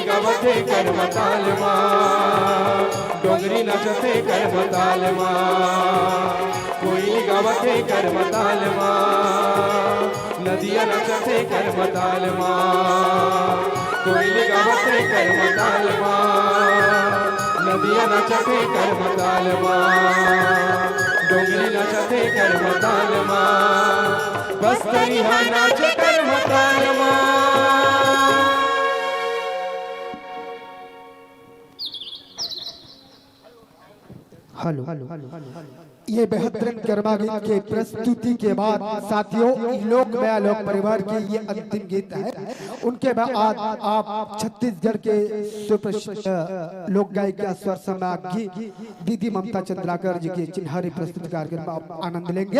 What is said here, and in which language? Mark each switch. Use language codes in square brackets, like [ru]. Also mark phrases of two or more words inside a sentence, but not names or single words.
[hne] गावते कर मताल माँ डोंगरी नाचते कर मताल माँ कोयली गावते कर मताल माँ नदिया नाचते कर मताल माँ कोयली गावते कर मताल माँ नदिया नाचते कर मताल माँ डोंगरी नाचते कर मताल माँ बस्तरिया नाच कर मताल माँ हेलो ये बेहतरीन गरमा गीत के प्रस्तुति के बाद साथियों लोक मया लोक परिवार के ये अंतिम गीत है उनके बाद आप छत्तीसगढ़ के सुप्रसिद्ध लोक गायिका स्वर सम्राज्ञी दीदी ममता चंद्राकर जी के चिन्हारी प्रस्तुति कार्यक्रम में आप आनंद लेंगे।